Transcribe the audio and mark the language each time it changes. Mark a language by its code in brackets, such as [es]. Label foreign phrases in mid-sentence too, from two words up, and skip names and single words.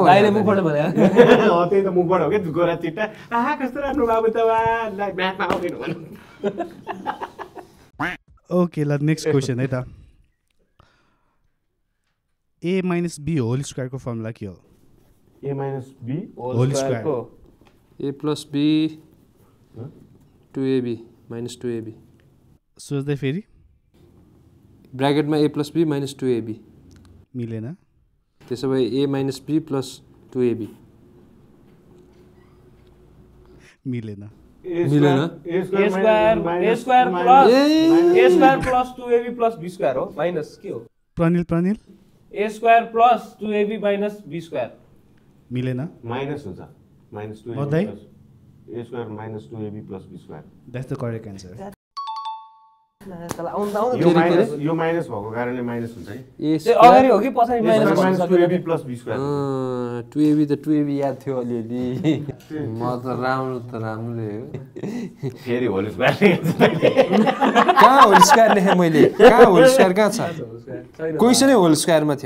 [ne] बाहिर मुखबाट भने त्यही त मुखबाट हो क्या गोरा चिट्टा आहा कस्तो राम्रो बाबु त म्याथमा आउँदैन भन्नु [en] okay next question [ne] है त a - b [en] whole square [ne] को फर्मुला के हो a - b [en] whole square [ne] a + b 2ab - 2ab सोच्दै फेरि ब्र्याकेटमा a + b - 2ab मिलेन त्यसो भए a - b + 2ab मिलेन मिलेन a² + 2ab + b² हो माइनस के हो प्रनिल a² + 2ab - b² मिलेन माइनस हुन्छ -2 मदै? a² - 2ab + b² [en] that's the correct answer [ne] यो माइनस भएको कारणले माइनस हुन्छ है अगाडि हो कि पछाडि माइनस a² - 2ab + b² 2ab त 2ab याद थियो अलिअलि म त राम्रै हो फेरि [en] whole square [ne] कहाँ [en] whole square [ne] लेखेँ मैले कहाँ [en] whole square [ne] कहाँ छ क्वेसनै होल स्क्वायरमा थियो